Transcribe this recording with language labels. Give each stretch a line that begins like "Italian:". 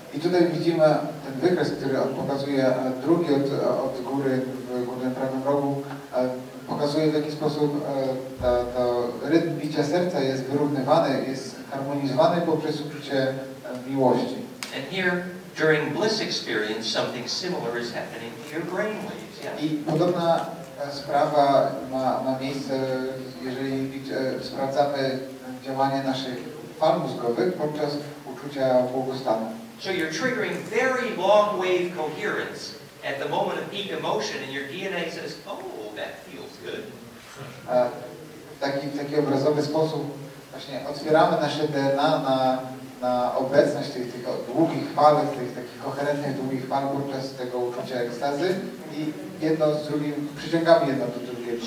Polish: I tutaj widzimy ten wykres, który on pokazuje drugi od góry w górnym prawym rogu, pokazuje w jaki sposób to rytm bicia serca jest wyrównywany, jest harmonizowany poprzez uczucie miłości.
English: And here, during bliss experience, something similar is happening to your brain waves. Yeah?
Polish: I podobna sprawa ma miejsce, jeżeli sprawdzamy działanie naszych fal mózgowych podczas uczucia błogostanu.
English: So you're triggering very long wave coherence at the moment of peak emotion, and your DNA says, "Oh, that feels good."
Polish: W taki obrazowy sposób właśnie otwieramy nasze DNA na obecność tych długich fal, tych takich koherentnych długich fal podczas tego uczucia ekstazy i jedno z drugim przyciągamy jedno do drugiego.